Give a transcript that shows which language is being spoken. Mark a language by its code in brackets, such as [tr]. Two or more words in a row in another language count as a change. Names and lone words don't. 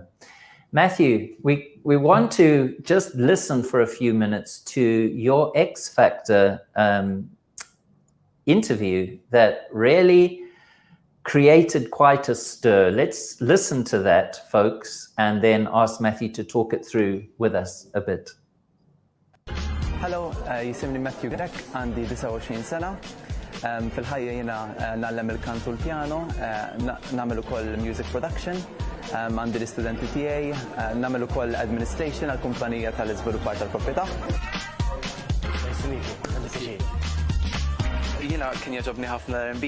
[en] Matthew, we want to just listen for a few minutes to your X Factor interview that really created quite a stir. Let's listen to that, folks, and then ask Matthew to talk it through with us a bit. Hello, [mt] jisimni Matthew Grech, għandi 29 sena. Fil-ħajja jiena nagħlem il-kant u l-pjano, nagħmel ukoll [en] music production, [mt] għandi l-istudenti tiegħi, nagħmel ukoll administration għall-kumpanija tal-iżviluppar tal-proprjetà. Jiena kien jogħġobni ħafna R&B.